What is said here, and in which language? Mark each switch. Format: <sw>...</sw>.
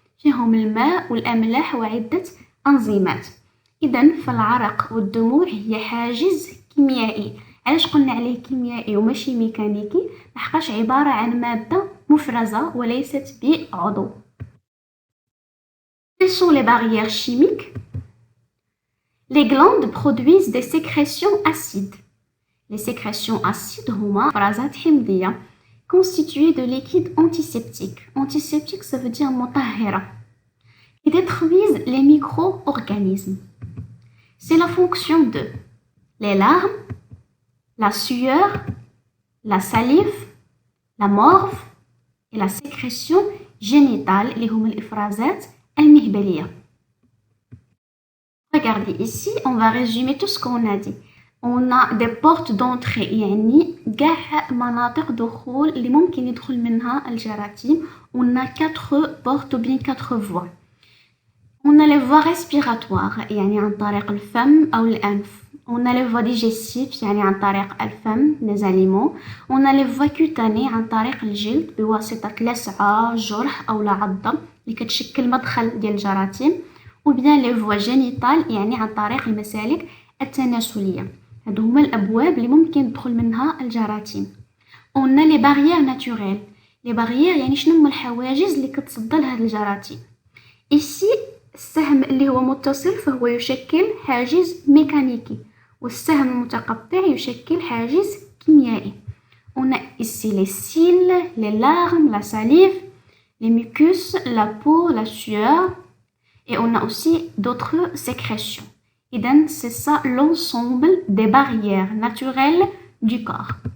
<ar>فيهم الماء والأملاح وعدة أنزيمات. إذن فالعرق والدموع هي حاجز كيميائي. علاش قلنا عليه كيميائي وماشي ميكانيكي؟ لحقاش عبارة عن مادة مفرزة وليست بعضو.</ar> <fr>Quelles sont les barrières chimiques? Les glandes produisent des sécrétions acides. Les sécrétions acides</fr> <ar>هما إفرازات حمضية</ar> <fr>constituées de liquides antiseptiques. Antiseptique, ça veut dire مطهرة. Qui détruisent les micro-organismes. C'est la fonction de les larmes, la sueur, la salive, la morve et la sécrétion</fr> <ar>génitales اللي هما الإفرازات المهبلية.</ar> <fr>Regardez ici, on va résumer tout ce qu'on a dit. On a des portes d'entrée</fr> <ar>يعني قاع مناطق دخول اللي ممكن يدخل منها الجراثيم.</ar> <fr>On a 4 portes ou bien 4 voies. On a les voies respiratoires</fr> <ar>يعني عن طريق الفم أو الأنف.</ar> <fr>On a les voies digestives</fr> <ar>يعني عن طريق الفم</ar> <fr>les aliments. On a les voies cutanées</fr> <ar>عن طريق الجلد بواسطة لسعة جرح أو عضة اللي كتشكل مدخل ديال الجراثيم.</ar> <fr>ou bien les voies génitales</fr> <ar>يعني عن طريق المسالك التناسلية. هادو هما الأبواب اللي ممكن يدخل منها الجراثيم.</ar> <fr>On a les barrières naturelles.</fr> <ar>les barrières يعني شنو هما الحواجز اللي كتصد لهاد الجراثيم. ici السهم اللي هو متصل فهو يشكل حاجز ميكانيكي والسهم المتقطع يشكل حاجز كيميائي.</ar> <fr>On a ici les cils, les larmes, la salive, les mucus, la peau, la sueur. Et on a aussi d'autres sécrétions. Et donc, c'est ça l'ensemble des barrières naturelles du corps.</fr>